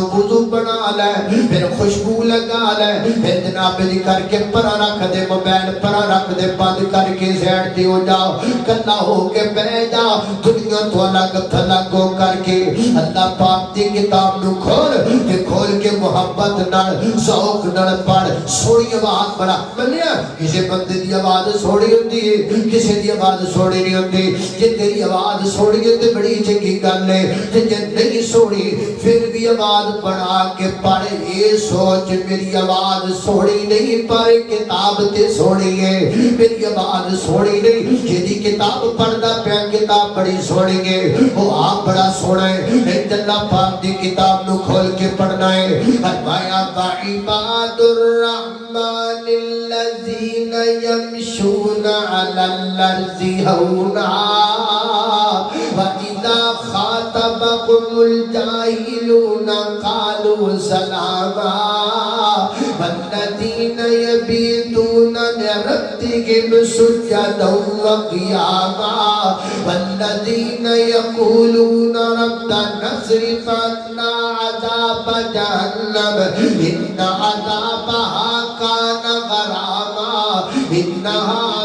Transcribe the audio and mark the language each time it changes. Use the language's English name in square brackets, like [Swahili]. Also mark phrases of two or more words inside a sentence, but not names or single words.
[Punjabi] وضو بنا لے پھر خوشبو لگا لے پھر جناب دی کر کے پرا رکھ دے موبائل پرا رکھ دے بند کر کے سیٹ تے ہو جا کلا ہو کے بیٹھ جا دنیا تو الگ تھلگ ہو کر کے اللہ پاک دی کتاب نو کھول کے محبت نال ذوق نال پڑھ سونی آواز بڑا منیا کسی بندے دی آواز سونی ہوندی ہے کسی دی آواز سونی نہیں ہوندی جے تیری آواز سونی ہے تے بڑی چنگی گل ہے تے جے نہیں سونی پھر بھی آواز بڑھا کے پڑھ اے سوچ میری آواز سونی نہیں پر کتاب تے سونی ہے میری آواز سونی نہیں جیدی کتاب پڑھدا پیا کتاب بڑی سونی ہے وہ آپ بڑا سونا ہے اللہ پاک دی کتاب نو کھول کے پڑھنا ہے فرمایا [Arabic] وعباد الرحمن الذین یمشون علی الارض ہونا وَإِذَا خَاطَبَهُمُ الْجَاهِلُونَ قَالُوا سَلَامًا وَالَّذِينَ يَبِيتُونَ لِرَبِّهِمْ سُجَّدًا وَقِيَامًا وَالَّذِينَ يَقُولُونَ رَبَّنَا اصْرِفْ عَنَّا عَذَابَ جَهَنَّمَ إِنَّ عَذَابَهَا كَانَ غَرَامًا إِنَّهَا